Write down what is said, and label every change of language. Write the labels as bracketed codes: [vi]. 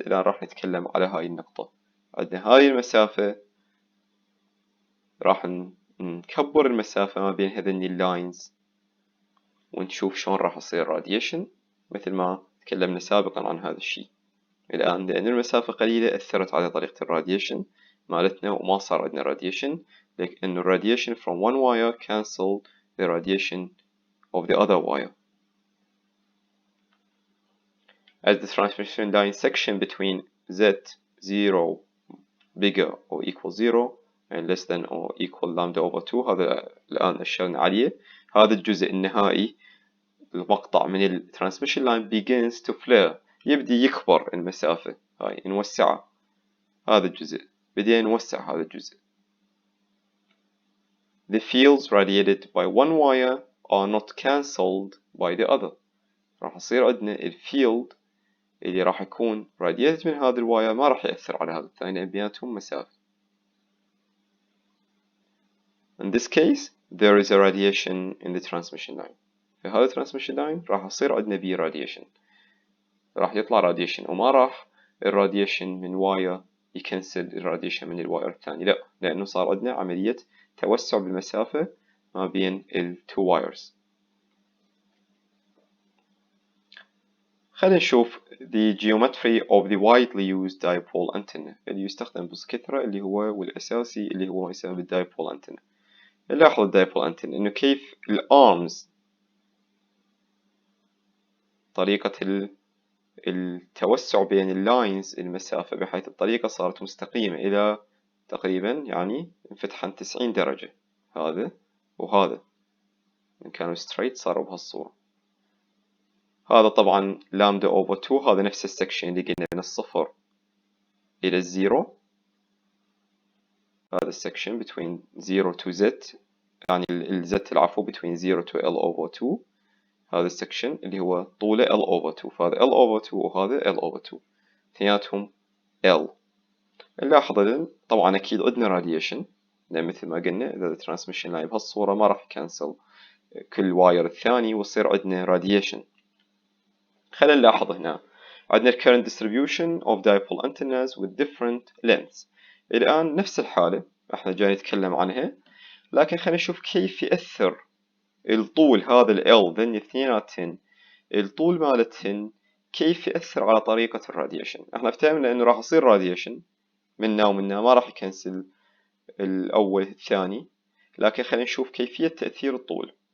[ar] الآن راح نتكلم على هاي النقطة. عندنا هاي المسافة، راح نكبر المسافة ما بين هذين اللاينز ونشوف شلون راح يصير راديشن مثل ما تكلمنا سابقا عن هذا الشيء. الآن لأن المسافة قليلة أثرت على طريقة الراديشن مالتنا وما صار عندنا راديشن، لأن الراديشن [en] from one wire cancel the radiation of the other wire. As the transmission line section between Z0 bigger or equal 0 and less than or equal lambda over 2، [ar] هذا الآن أشرنا عليه. هذا الجزء النهائي المقطع من ال [en] transmission line begins to flare، [ar] يبدي يكبر المسافة هاي نوسعها. هذا الجزء بدينا نوسع هذا الجزء. [en] The fields radiated by one wire are not cancelled by the other. [ar] راح يصير عندنا الفيلد اللي راح يكون radiated من هذا الواير ما راح يأثر على هذا الثاني لأن بيناتهم مسافة. [en] In this case there is a radiation in the transmission line. [ar] في هذا transmission line راح يصير عندنا بيه radiation، راح يطلع radiation وما راح الراديشن من واير يكنسل الراديشن من الواير الثاني، لا، لأنه صار عندنا عملية توسع بالمسافة ما بين ال two wires. خلينا نشوف [en] the geometry of the widely used dipole antenna [ar] اللي يستخدم بكثرة اللي هو والأساسي اللي هو يسمى بالدايبول antenna. نلاحظ الدايبول antenna إنه كيف الارمز طريقة التوسع بين اللاينز المسافة بحيث الطريقة صارت مستقيمة إلى تقريبا يعني انفتحا 90 درجة، هذا وهذا إن كانوا straight صاروا بهالصورة. هذا طبعا لامدا over 2، هذا نفس السكشن اللي قلنا من الصفر إلى الزيرو. هذا السكشن between 0 to z، يعني الزت العفو between 0 to l over 2. هذا السكشن اللي هو طوله l over 2، فهذا l over 2 وهذا l over 2 اثنيناتهم l. نلاحظ طبعا أكيد عندنا راديشن لأن مثل ما قلنا إذا الترانسميشن لاين بهالصورة ما راح يكنسل كل واير الثاني ويصير عندنا راديشن. خلينا نلاحظ هنا عندنا [en] current distribution of dipole antennas with different lengths. [ar] الآن نفس الحالة احنا جاي نتكلم عنها، لكن خلينا نشوف كيف يأثر الطول هذا ال L ذن اثنيناتهن الطول مالتهن كيف يأثر على طريقة الراديشن. احنا افتهمنا انه راح يصير راديشن منا ومنا ما راح يكنسل الأول الثاني، لكن خلينا نشوف كيفية تأثير الطول.